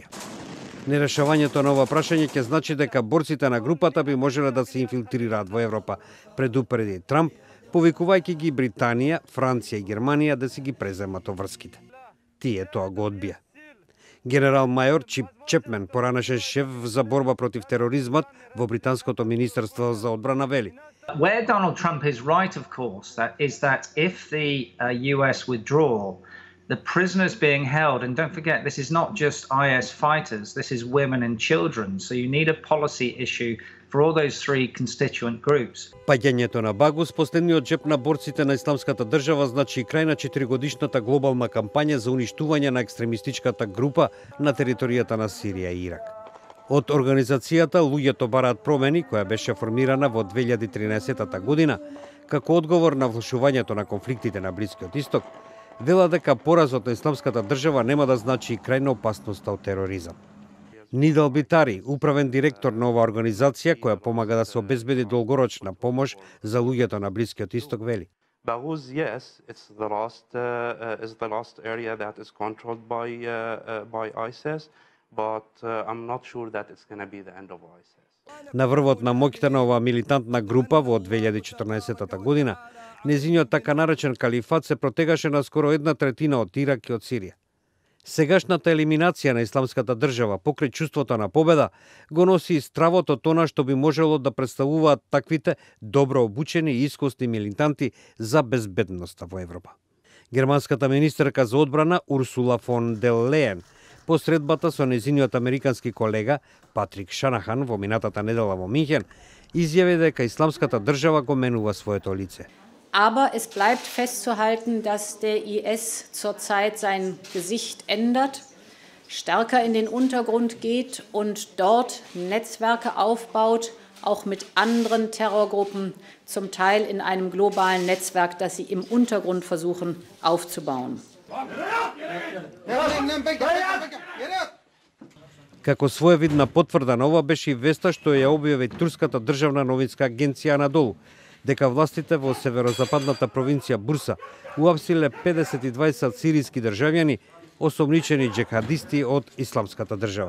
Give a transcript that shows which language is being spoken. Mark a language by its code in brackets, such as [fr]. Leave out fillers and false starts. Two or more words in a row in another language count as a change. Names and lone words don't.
[mk] Нерешавањето на ова прашање ќе значи дека борците на групата би можеле да се инфилтрираат во Европа, предупреди Трамп, повикувајќи ги Британија, Франција и Германија да си ги преземат обврските. Тие тоа го одбија. Генерал мајор Чип Чепмен, поранешен шеф за борба против тероризмот во британското министерство за одбрана, вели: [en] Where Donald Trump is right, of course, is that if the US withdraw, the prisoners being held, and don't forget, this is not just IS fighters, this is women and children, so you need a policy issue for all those three constituent groups. [mk] Паѓањето на Багус, последниот джеп на борците на исламската држава, значи крај на 4-годишната глобална кампања за уништување на екстремистичката група на територијата на Сирија и Ирак. Од организацијата Луѓето бараат промени, која беше формирана во 2013 година, како одговор на влошувањето на конфликтите на Блискиот Исток, вела дека поразот на исламската држава нема да значи и крајна опасност од тероризам. Нидал Битари, управен директор на оваа организација која помага да се обезбеди долгорочна помош за луѓето на Блискиот Исток, вели: [en] Baghuz, yes, it's the last area that is controlled by ISIS, but I'm not sure that it's going to be the end of ISIS. [mk] На врвот на моќта на оваа милитантна група во 2014 година, незиниот така наречен калифат се протегаше на скоро 1/3 од Ирак и од Сирија. Сегашната елиминација на исламската држава покрај чувството на победа го носи и стравот од она што би можело да представуваат таквите добро обучени и искусни милитанти за безбедноста во Европа. Германската министерка за одбрана Урсула фон дер Лејен по средбата со незиниот американски колега Патрик Шанахан во минатата недела во Минхен изјави дека исламската држава го менува своето лице. [de] Aber es bleibt festzuhalten, dass der IS zurzeit sein Gesicht ändert, stärker in den Untergrund geht und dort Netzwerke aufbaut, auch mit anderen Terrorgruppen, zum Teil in einem globalen Netzwerk, das sie im Untergrund versuchen aufzubauen. [mk] Како своевидна потврда на ова беше и веста што ја објави турската државна новинска агенција Анадолу, дека властите во северозападната провинција Бурса уапсиле 52 сиријски државјани, осомничени джехадисти од исламската држава.